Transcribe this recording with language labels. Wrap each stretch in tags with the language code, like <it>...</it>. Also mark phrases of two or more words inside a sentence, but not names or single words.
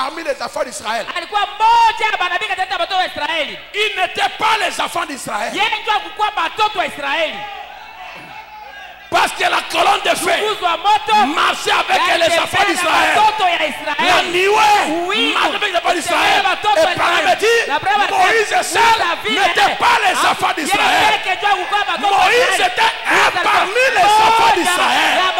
<fr>les enfants d'Israël.</fr> <sw>alikuwa mmoja ya manabii katika watoto wa Israeli.</sw> <fr>Ils n'étaient pas les enfants d'Israël.</fr> <sw>Yeye ndio alikuwa watoto wa Israeli.</sw> <fr>Parce que la colonne de feu marchait avec les enfants d'Israël. La nuée marchait avec les enfants d'Israël. Et par la dit, Moïse seul n'était pas les enfants d'Israël. Moïse était un parmi les enfants d'Israël.</fr>